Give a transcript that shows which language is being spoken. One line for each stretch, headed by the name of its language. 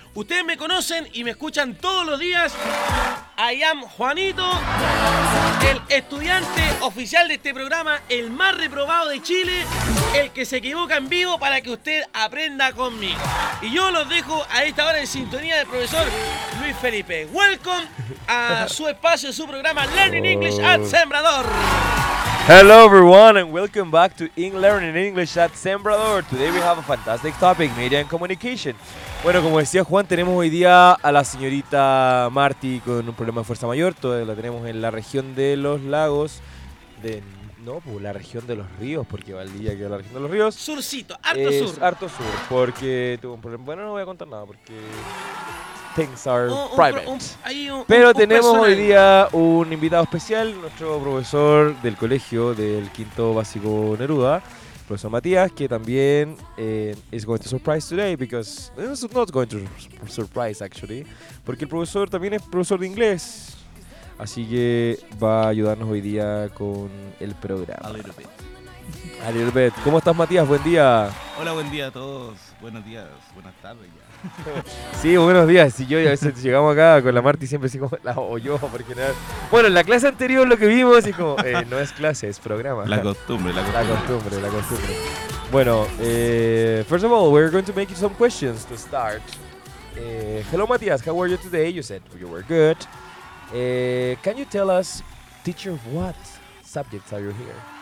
Spanish: Ustedes me conocen y me escuchan todos los días.
English: I am Juanito,
Spanish: el estudiante oficial de este programa, el más reprobado de Chile, el que se equivoca en vivo para que usted aprenda conmigo. Y yo los dejo a esta hora en sintonía del profesor Luis Felipe. Welcome a su espacio, su programa Learning English at Sembrador.
English: Hello everyone and welcome back to Learning English at Sembrador. Today we have a fantastic topic, media and communication.
Spanish: Bueno, como decía Juan, tenemos hoy día a la señorita Marty con un problema de fuerza mayor. Todavía la tenemos en la región de los lagos de... No, pues la región de los ríos, porque Valdivia quedó en la región de los ríos. Surcito, harto es sur. Harto sur, porque tuvo un problema. Bueno, no voy a contar nada, porque...
English: Things are private.
Spanish: Pero tenemos hoy día un invitado especial, nuestro profesor del colegio del quinto básico Neruda, profesor Matías, que también
English: is going to surprise today because it's not going to surprise actually,
Spanish: porque el profesor también es profesor de inglés, así que va a ayudarnos hoy día con el programa.
English: A little bit.
Spanish: ¿Cómo estás, Matías? Buen día. Hola, buen día a todos. Buenos días, buenas tardes. Sí, buenos días. Y yo y a veces llegamos acá con la Marti siempre así como la o yo, por general. Bueno, en la clase anterior lo que vimos y como no es clase, es programa. La costumbre. Bueno,
English: first of all, we're going to make you some questions to start. Hello, Matías. How are you today? You said you were good. Can you tell us, teacher, what subjects are you here?